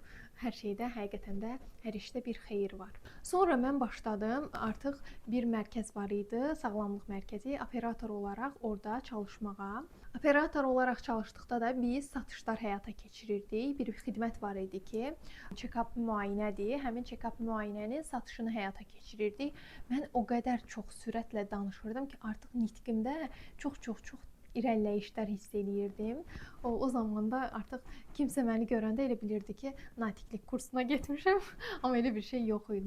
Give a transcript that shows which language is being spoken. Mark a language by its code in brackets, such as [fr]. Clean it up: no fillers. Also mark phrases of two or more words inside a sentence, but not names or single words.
[az] Hər şeydə, həqiqətən də hər işdə bir xeyir var. Sonra mən başladım. Artıq bir mərkəz var idi, sağlamlıq mərkəzi. Operator olaraq orada çalışmağa. Operator olaraq çalışdıqda da biz satışlar həyata keçirirdik. Bir xidmət var idi ki, check-up müayinədir. Həmin check-up müayinənin satışını həyata keçirirdik. Mən o qədər çox sürətlə danışırdım ki, artıq nitqimdə çox irəliləyişlər hiss eləyirdim. O zamanda artıq kimsə məni görəndə elə bilirdi ki, natiqlik kursuna getmişəm. Amma elə bir şey yox idi.